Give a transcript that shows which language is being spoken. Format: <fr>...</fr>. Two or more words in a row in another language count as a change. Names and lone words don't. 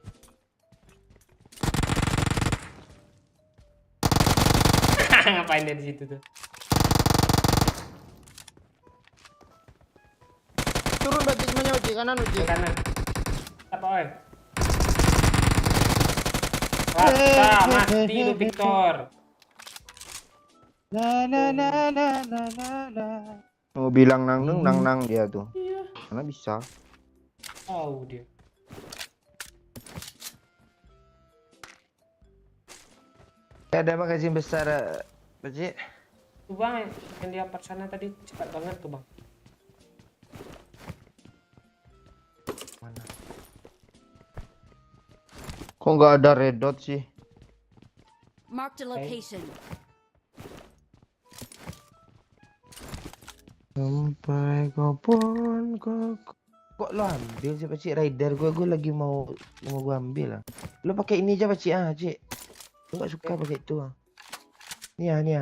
<id>Ngapain dia di situ tuh? Turun Pak Cik, semuanya Pak Cik, kanan Pak Ke Cik. kanan. Apa oi? Rata mati lu Victor. La la la la la la la. Mau bilang nang dia tuh. Iya. Karena bisa. Tahu dia. Ada magazin besar, Pak Cik. Tuh bang, yang di apart sana tadi cepat banget tuh bang. Mana? Kok nggak ada</id> <en>red dot</en> <id>sih?</id> <en>Marked a location.</en> <id>Sampai kapan kok lo ambil sih Pak Cik rider gue lagi mau gue ambil lah. Lo pakai ini aja Pak Cik Cik. Lo gak suka pakai itu ah. Nih ah.</id>